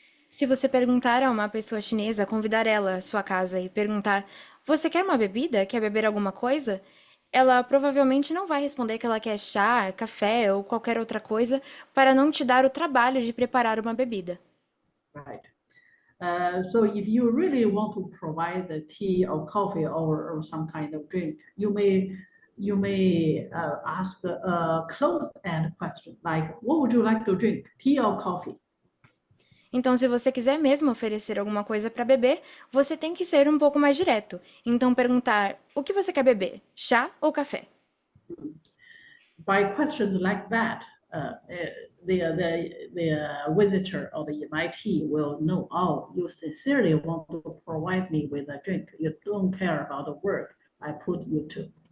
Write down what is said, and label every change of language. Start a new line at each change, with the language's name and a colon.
Portuguese: Se você perguntar a uma pessoa chinesa, convidar ela à sua casa e perguntar: você quer uma bebida? Quer beber alguma coisa? Ela provavelmente não vai responder que ela quer chá, café ou qualquer outra coisa para não te dar o trabalho de preparar uma bebida.
English: Right. So if you really want to provide the tea or coffee or some kind of drink, you may ask a closed-end question like, what would you like to drink, tea or coffee?
Portuguese: Então, se você quiser mesmo oferecer alguma coisa para beber, você tem que ser um pouco mais direto. Então, perguntar: o que você quer beber? Chá ou café?
English: By questions like that, the visitor or the MIT will know, oh, you sincerely want to provide me with a drink. You don't care about the work I put you to.